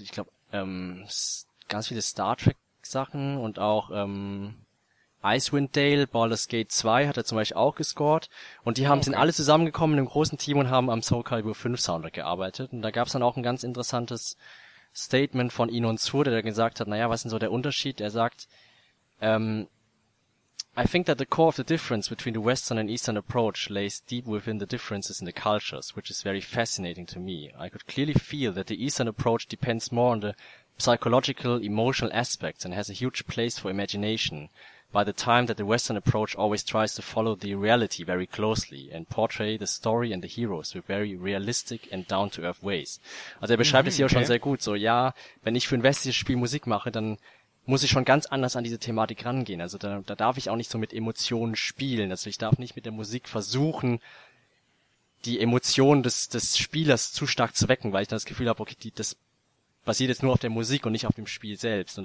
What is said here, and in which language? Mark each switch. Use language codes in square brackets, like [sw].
[de] Ich glaube, ganz viele Star Trek Sachen und auch Icewind Dale, Baldur's Gate 2 hat er zum Beispiel auch gescored, und die sind alle zusammengekommen in einem großen Team und haben am Soul Calibur 5 Soundtrack gearbeitet. Und da gab es dann auch ein ganz interessantes Statement von Inon Zur, der gesagt hat, naja, was ist denn so der Unterschied? Er sagt, [en] I think that the core of the difference between the Western and Eastern approach lays deep within the differences in the cultures, which is very fascinating to me. I could clearly feel that the Eastern approach depends more on the psychological, emotional aspects and has a huge place for imagination, by the time that the Western approach always tries to follow the reality very closely and portray the story and the heroes with very realistic and down-to-earth ways. [de] Also er beschreibt es hier auch schon sehr gut, so ja, wenn ich für ein westliches Spiel Musik mache, dann muss ich schon ganz anders an diese Thematik rangehen, also da darf ich auch nicht so mit Emotionen spielen, also ich darf nicht mit der Musik versuchen, die Emotionen des Spielers zu stark zu wecken, weil ich dann das Gefühl habe, okay, das basiert jetzt nur auf der Musik und nicht auf dem Spiel selbst.